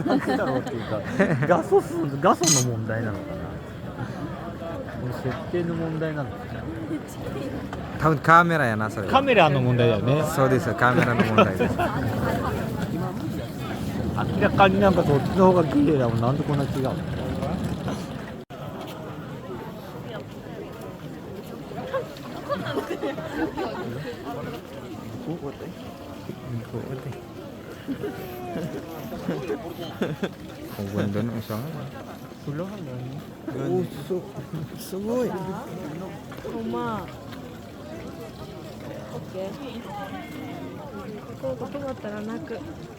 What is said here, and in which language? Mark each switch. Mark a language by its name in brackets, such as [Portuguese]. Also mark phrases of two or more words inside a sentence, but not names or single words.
[Japanese] なんでだろうっていうか、画素の問題なのかな。この設定の問題なのかな。多分カメラやなそれは。カメラの問題だよね。そうですよ、カメラの問題です。明らかになんかそっちの方が綺麗だもん。なんでこんな違うの。 [Filipino] Ang ganda ng isang. [Japanese] Oh, sugoy. ほんま。オッケー。ここ止まったら泣く。